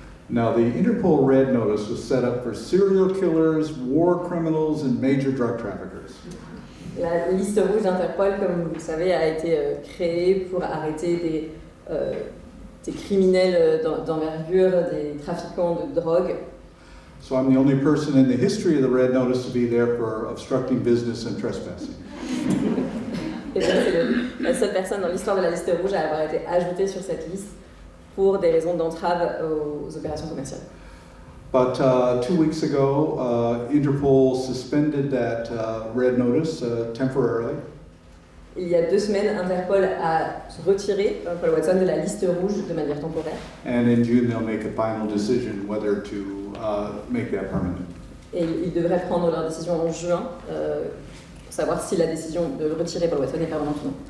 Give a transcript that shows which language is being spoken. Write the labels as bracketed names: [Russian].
[English] Now, the Interpol Red Notice was set up for serial killers, war criminals, and major drug traffickers. [French] La liste rouge d'Interpol, comme vous le savez, a été créée pour arrêter des criminels d'envergure, des trafiquants de drogue. [English] So I'm the only person in the history of the Red Notice to be there for obstructing business and trespassing. [French] Et donc, c'est la seule personne dans l'histoire de la liste rouge à avoir été ajoutée sur cette liste pour des raisons d'entrave aux opérations commerciales. [English] But 2 weeks ago, Interpol suspended that Red Notice temporarily. [French] Il y a 2 semaines, Interpol a retiré Paul Watson de la liste rouge de manière temporaire. [English] And in June, they'll make a final decision whether to make that permanent. [French] Et ils devraient prendre leur décision en juin pour savoir si la décision de le retirer Paul Watson est permanente ou non.